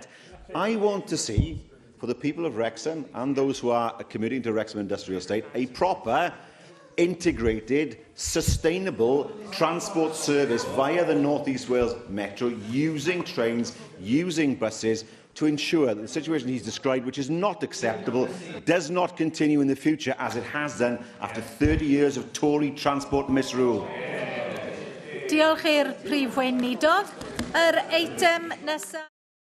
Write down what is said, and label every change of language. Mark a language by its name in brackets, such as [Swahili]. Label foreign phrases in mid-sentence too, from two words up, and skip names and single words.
[English] I want to see, for the people of Wrexham and those who are commuting to Wrexham Industrial Estate, a proper, integrated, sustainable transport service via the North East Wales Metro, using trains, using buses, to ensure that the situation he's described, which is not acceptable, does not continue in the future as it has done after 30 years of Tory transport misrule. [Welsh] Diolch i'r Prif Weinidog. Yr eitem nesaf.